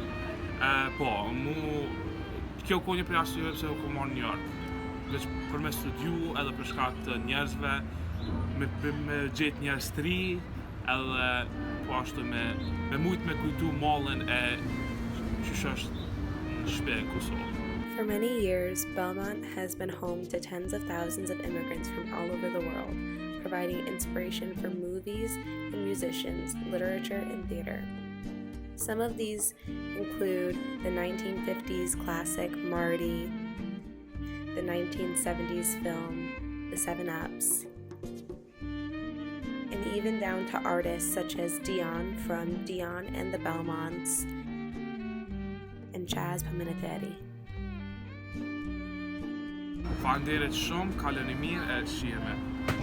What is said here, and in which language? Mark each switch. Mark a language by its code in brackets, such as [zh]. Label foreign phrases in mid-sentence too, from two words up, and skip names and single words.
[sq] Po, kjo ka një për arsye pse u kam marrë New York. Veç për me studiu edhe për shkak të njerëzve, me gjetë njerëz të ri, edhe po ashtu me mujt me kujtu mallin e qysh është në shtëpi në Kosovë. [en] For many years, Belmont has been home to tens of thousands of immigrants from all over the world, providing inspiration for movies and musicians, literature, and theater. Some of these include the 1950s classic Marty, the 1970s film The Seven Ups, and even down to artists such as Dion from Dion and the Belmonts and Chaz Paminateri. [sq] Faleminderit shumë, kaloni mirë e shihemi.